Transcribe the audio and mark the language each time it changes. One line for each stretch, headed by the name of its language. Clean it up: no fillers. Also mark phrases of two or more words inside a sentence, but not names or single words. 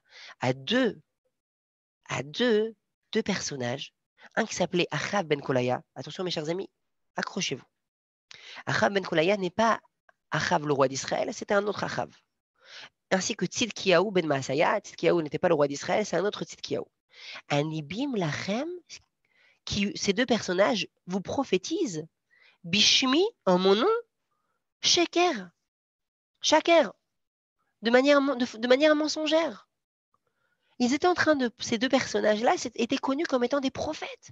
French: À deux personnages, un qui s'appelait Achav ben Kolaya. Attention mes chers amis, accrochez-vous. Achav ben Kolaya n'est pas Achav le roi d'Israël, c'était un autre Achav. Ainsi que Tzidkiyahu ben Maasaya. Tzidkiyahu n'était pas le roi d'Israël, c'est un autre Tzidkiyahu.
Hebrew: נבאים לכם,
French: ces deux personnages vous prophétisent Bishmi en mon nom, Shaker, de manière mensongère. Ils étaient en train ces deux personnages-là étaient connus comme étant des prophètes.